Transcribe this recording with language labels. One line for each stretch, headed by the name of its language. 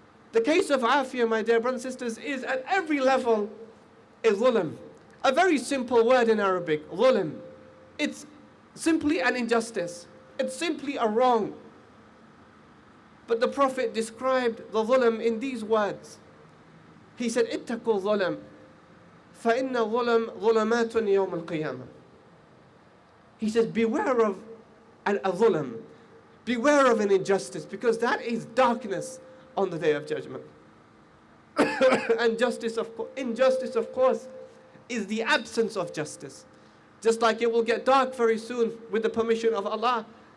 English: The case of Aafia, my dear brothers and sisters, is at every level a zulm. A very simple word in Arabic, zulm. It's simply an injustice. It's simply a wrong. But the Prophet described the zulm in these words. He said,
Arabic: اتقوا الظلم فإن الظلم ظلمات يوم القيامة.
English: He says, beware of a zulm. Beware of an injustice, because that is darkness on the Day of Judgment. And injustice, of course, is the absence of justice. Just like it will get dark very soon with the permission of Allah.